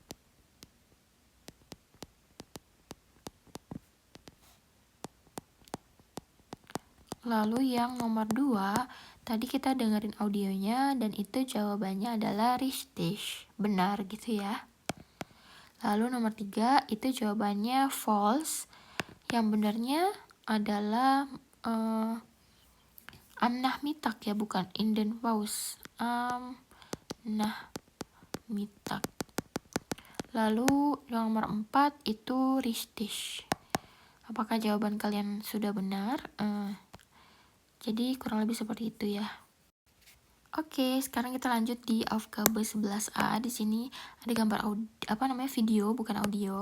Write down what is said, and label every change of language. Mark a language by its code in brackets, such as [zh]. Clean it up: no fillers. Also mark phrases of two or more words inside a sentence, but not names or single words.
[id] Lalu yang nomor 2, tadi kita dengerin audionya dan itu jawabannya adalah richtig, benar gitu ya. Lalu nomor 3, itu jawabannya false. Yang benarnya adalah [de] am Nachmittag [id] ya, bukan [de] in den Paus. Am Nachmittag. [id] Lalu nomor 4 itu richtig. Apakah jawaban kalian sudah benar? Jadi kurang lebih seperti itu ya. Oke, sekarang kita lanjut di Aufgabe 11A. Di sini ada gambar video, bukan audio.